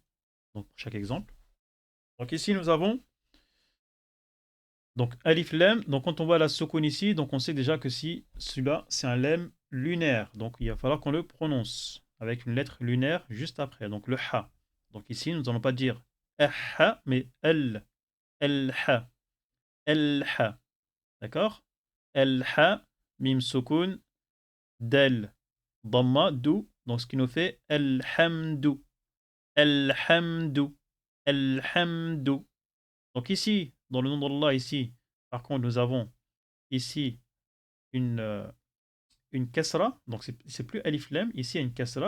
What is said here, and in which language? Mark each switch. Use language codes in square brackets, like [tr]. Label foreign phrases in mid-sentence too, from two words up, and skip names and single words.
[fr] Donc pour chaque exemple. Donc ici nous avons donc [ar] ألف لام. [fr] Donc quand on voit la sukun ici, donc on sait déjà que si celui-là c'est un lem lunaire. Donc il va falloir qu'on le prononce avec une lettre lunaire juste après. Donc le ha. Donc ici nous n'allons pas dire ha mais [ar] الحا الحا. [fr] D'accord? [ar] الحا ميم سكون [fr] del dhamma du. Donc ce qui nous fait elhamdu. [ar] الحمد. الحمد. [fr] Donc ici, dans le nom d'Allah, ici, par contre, nous avons ici une kasra. Donc c'est plus [ar] ألف لام. [fr] Ici, il y a une kasra.